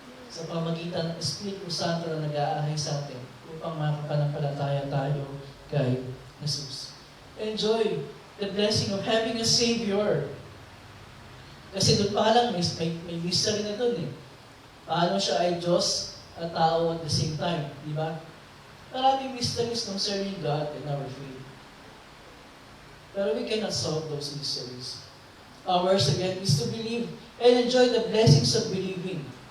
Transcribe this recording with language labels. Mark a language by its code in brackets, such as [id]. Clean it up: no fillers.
[tl] Sa pamagitan ng Espiritu Santo na nag-aahay sa atin upang makapanampalataya tayo kay Jesus. [en] Enjoy the blessing of having a Savior. [tl] Kasi doon pa lang, may mystery na doon eh. Paano siya ay Diyos at tao [en] at the same time, [tl] di ba? [en] Maraming mysteries concerning God and our faith. Pero we cannot solve those mysteries. Ours again is to believe and enjoy the blessings of believing.